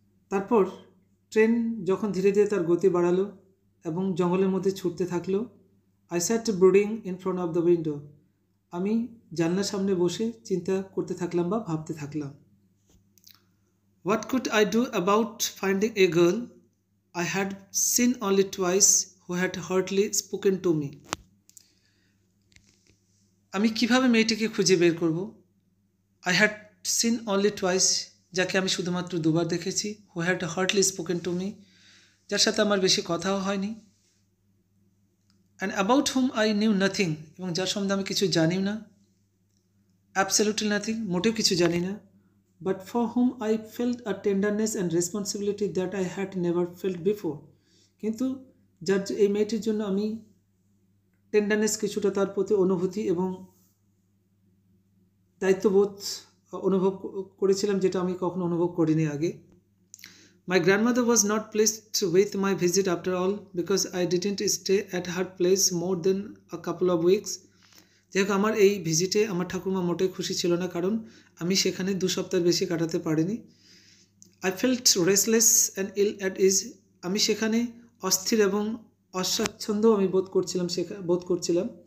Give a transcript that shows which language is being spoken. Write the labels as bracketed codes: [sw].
[bn] তারপর ট্রেন যখন ধীরে ধীরে তার গতি বাড়ালো এবং জঙ্গলের মধ্যে ছুটতে থাকলো, [en] I sat brooding in front of the window. [bn] আমি জানলার সামনে বসে চিন্তা করতে থাকলাম বা ভাবতে থাকলাম। [en] What could I do about finding a girl I had seen only twice who had hardly spoken to me? [bn] আমি কিভাবে মেয়েটিকে খুঁজে বের করব? [en] I had seen only twice, [bn] যাকে আমি শুধুমাত্র দুবার দেখেছি। [en] who had hardly spoken to me, [bn] যার সাথে আমার বেশি কথাও হয়নি। [en] and about hmm I knew nothing, [bn] এবং যার সম্বন্ধে আমি কিছু জানিও না। [en] absolutely nothing, [bn] মোটেও কিছু জানি না। [en] But for hmm I felt a tenderness and responsibility that I had never felt before. [bn] কিন্তু এই মেয়েটির জন্য আমি টেন্ডারনেস, কিছুটা তার প্রতি অনুভূতি এবং দায়িত্ববোধ অনুভব করেছিলাম, যেটা আমি কখনো অনুভব করিনি আগে। [en] My grandmother was not pleased with my visit after all, because I didn't stay at her place more than a couple of weeks. [bn] যাই হোক, আমার এই ভিজিটে আমার ঠাকুমা মোটেই খুশি ছিল না, কারণ আমি সেখানে 2 সপ্তাহের বেশি কাটাতে পারিনি। [en] I felt restless and ill at ease. [bn] আমি সেখানে অস্থির এবং অস্বাচ্ছন্দ্য আমি বোধ করছিলাম।